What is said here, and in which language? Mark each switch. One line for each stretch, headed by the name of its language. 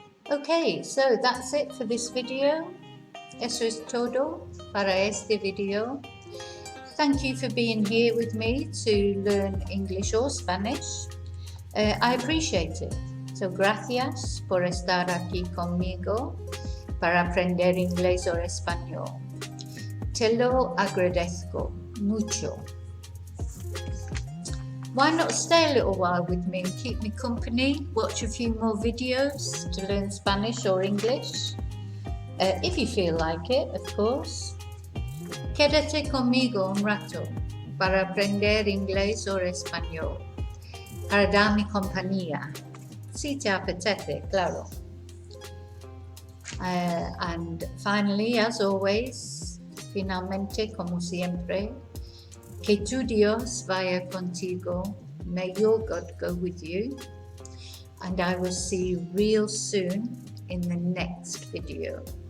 English: Okay, so that's it for this video.
Spanish: Eso es todo para este video.
English: Thank you for being here with me to learn English or Spanish. I appreciate it.
Spanish: So gracias por estar aquí conmigo para aprender inglés o español. Te lo agradezco mucho.
English: Why not stay a little while with me and keep me company? Watch a few more videos to learn Spanish or English. If you feel like it, of course.
Spanish: Quédate conmigo un rato para aprender inglés o español, para darme compañía, si te apetece, claro.
English: And finally, as always,
Spanish: finalmente, como siempre, que tu Dios vaya contigo,
English: may your God go with you, and I will see you real soon in the next video.